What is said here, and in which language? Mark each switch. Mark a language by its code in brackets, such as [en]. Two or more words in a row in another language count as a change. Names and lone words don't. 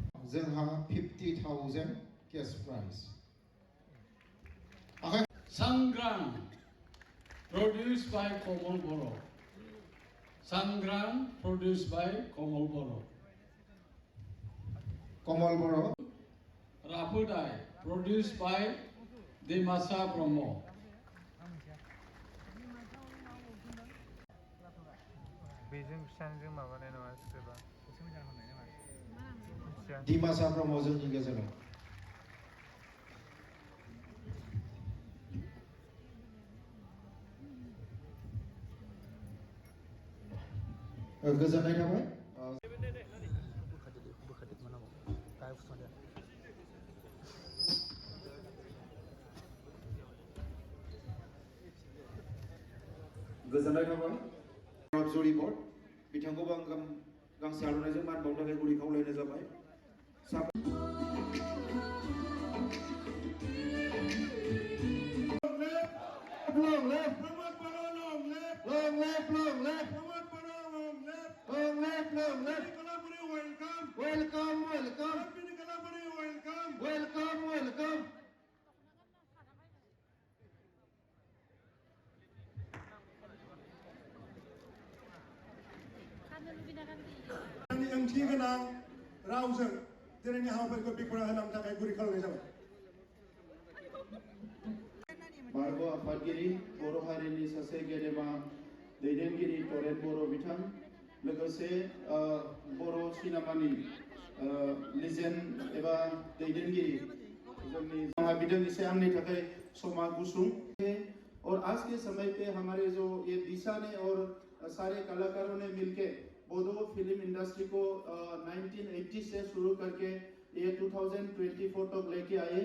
[en] जोंहा 50,000 cash prize. Sangram, produced by Komal Boro. Sangram, produced by Komal Boro. Komal Boro. Rapudai, produced by Dimasa Bromo. [brx] बेजों फिसाजों माबानाय नङा स्क्रिप्टआ Dimasa Bromo जोंनि गेजेराव. गोजोननाय थाबाय. गोजोननाय थाबाय. जुरि बर्ड बिथांखौबो आं गांसे आर'नाइजों मान बावनो थाखाय गुरै खावलायनाय जाबाय. [en] Long left. Long left. Long left. Long left. Long left. Long left. Welcome. Welcome. Welcome. Welcome. Welcome. [brx] आंनि ओंथि गोनां रावजों दिनैनि हाबाफारिखौ बेखेवना होनायनि थाखाय गुरै खालामनाय जाबाय. बारग' आफादगिरि बर' हारिनि सासे गेदेमा दैदेनगिरि तरेन बर' बिथां लोगोसे बर' सिनेमानि लिजेन्ड एबा दैदेनगिरि जोंनि बिदों इसे आंनि थाखाय समा गुसुं. [hi] और आज के समय पे हमारे जो ये दिशा ने और सारे कलाकारों ने मिलके बोडो [en] film industry [hi] को 1980 से शुरू करके ये 2024 तक लेके आए.